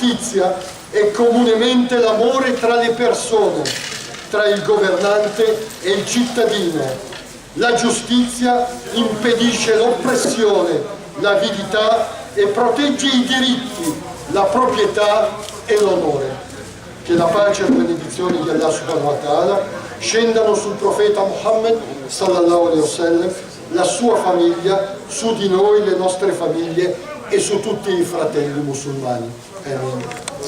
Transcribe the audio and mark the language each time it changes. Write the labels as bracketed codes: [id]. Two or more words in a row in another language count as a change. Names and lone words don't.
[it] La giustizia è comunemente l'amore tra le persone, tra il governante e il cittadino. La giustizia impedisce l'oppressione, l'avidità e protegge i diritti, la proprietà e l'onore. Che la pace e la benedizione di Allah [ar] سبحانه وتعالى [it] scendano sul profeta Muhammad [ar] صلى الله عليه وسلم, [it] la sua famiglia, su di noi, le nostre famiglie e su tutti i fratelli musulmani. Amen.